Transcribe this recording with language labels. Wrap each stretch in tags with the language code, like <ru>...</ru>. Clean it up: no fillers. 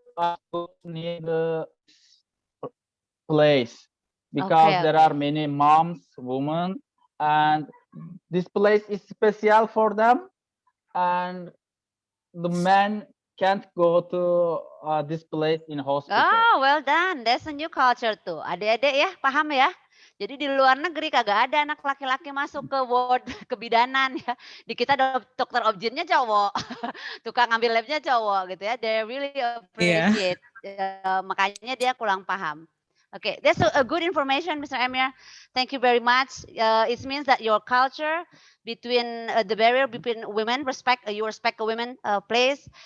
<en>I go near the place because Okay, there are many moms, women, and this place is special for them, and the men can't go to this place in hospital. Oh, well done. That's a new culture tuh.</en> <id>Adik-adik ya, paham ya? Jadi di luar negeri kagak ada anak laki-laki masuk ke ward kebidanan ya. Di kita dokter objinnya cowok, tukang ngambil labnya cowok gitu ya.</id> <en>They really appreciate.</en> <id>Makanya dia kurang paham.</id> <en>Okay, that's a good information, Mr. Emir. Thank you very much. It means that your culture between the barrier between women, you respect a women place.</en>